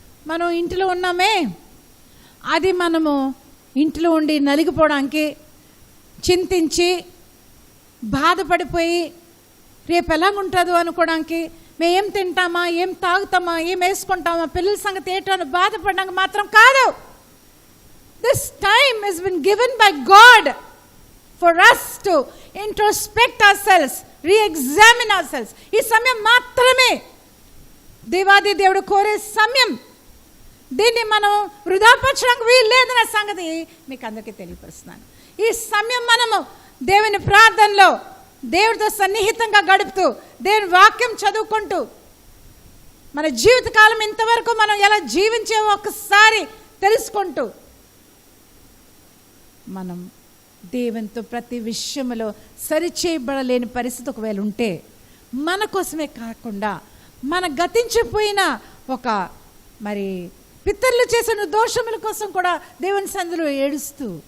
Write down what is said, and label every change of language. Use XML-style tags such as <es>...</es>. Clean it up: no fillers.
<te>మనం ఇంటిలో ఉన్నామే, అది మనము ఇంట్లో ఉండి నలిగిపోవడానికి, చింతించి బాధపడిపోయి రేపు ఎలాగుంటుందో అనుకోవడానికి, మేము ఏం తింటామా, ఏం తాగుతామా, ఏం వేసుకుంటామా, పిల్లల సంగతి ఏంటో అని బాధపడడానికి మాత్రం కాదు.</te> <en>This time has been given by God for us to introspect ourselves, re-examine ourselves.</en> <te>ఈ సమయం మాత్రమే దేవాది దేవుడు కోరే సమయం. దీన్ని మనం వృధాపరచడానికి వీలు లేదన్న సంగతి మీకు అందరికీ తెలియపరుస్తున్నాను. ఈ సమయం మనము దేవుని ప్రార్థనలో, దేవుడితో సన్నిహితంగా గడుపుతూ, దేవుని వాక్యం చదువుకుంటూ, మన జీవితకాలం ఇంతవరకు మనం ఎలా జీవించామో ఒక్కసారి తెలుసుకుంటూ, మనం దేవునితో ప్రతి విషయంలో సరిచేయబడలేని పరిస్థితి ఒకవేళ ఉంటే, మన కోసమే కాకుండా మన గతించిపోయిన ఒక మరి పితరులు చేసిన దోషముల కోసం కూడా దేవుని సన్నిధిలో ఏడుస్తూ,</te>